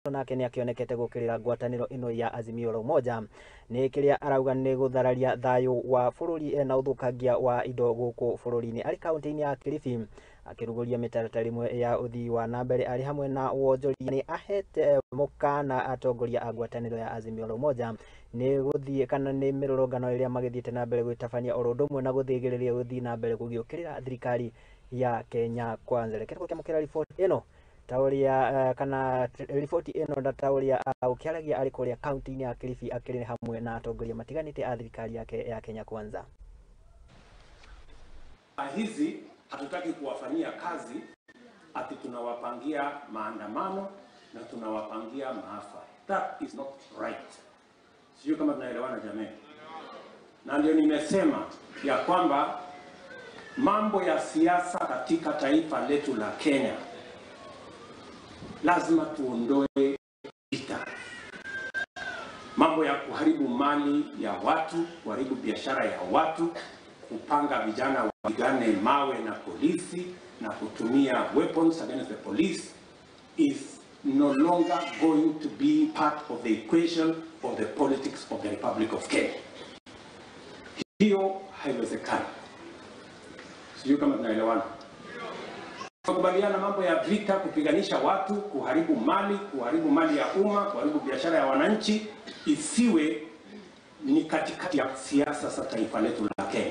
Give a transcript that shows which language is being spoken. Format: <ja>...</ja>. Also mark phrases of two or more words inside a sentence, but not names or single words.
<ki>nake ni akionekete gukirira ngwataniro ino ya Azimio la Umoja ni kiria arauga ni guthararia thayo wa bururi na uthukagia wa indo guku bururi-ini ari kaunti-ini ya Kilifi akiruguria mitaratara imwe ya uthii wa nambere ari hamwe na wonjoria ni ahete mukana atongoria a ngwataniro ya Azimio la Umoja ni guthii kana ni mirurungano iria magithiite na mbere gwitabania orondumwe na guthigiriria guthii na mbere gugiukirira thirikari ya Kenya Kwanza. Reke tukiamukira ripoti ino tauria kana ripoti ino da tauria ukiaragia ari kuria kaunti-ini ya Kilifi akiri hamwe na atongoria matiganite a thirikari ya Kenya Kwanza.</ki> <sw>Hizi hatutaki kuwafanyia kazi ati tunawapangia maandamano na tunawapangia maafa.</sw> <en>That is not right.</en> <sw>Sio kama tunaelewana jamii. Na ndio nimesema ya kwamba mambo ya siasa katika taifa letu la Kenya lazima tuondoe vita. Mambo ya kuharibu mali ya watu, kuharibu biashara ya watu, kupanga vijana wapigane mawe na polisi na kutumia</sw> <en>weapons against the police is no longer going to be part of the equation of the politics of the Republic of Kenya.</en> <sw>Hiyo haiwezekani. Sio kama tunaelewana. Tukubaliana mambo ya vita, kupiganisha watu, kuharibu mali ya umma, kuharibu biashara ya wananchi isiwe ni katikati ya siasa za taifa letu la Kenya.</sw>